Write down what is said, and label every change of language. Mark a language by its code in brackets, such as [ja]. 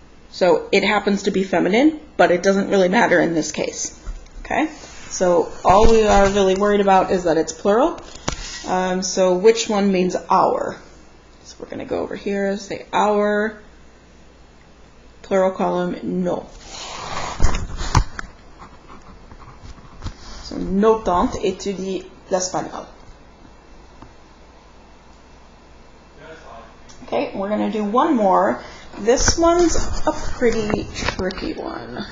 [en] So it happens to be feminine, but it doesn't really matter in this case. Okay? So all we are really worried about is that it's plural. So which one means our? So we're going to go over here, say our, plural column, no. [fr] So nos tantes étudient l'espagnol. [en] Okay, we're going to do one more. This one's a pretty tricky one.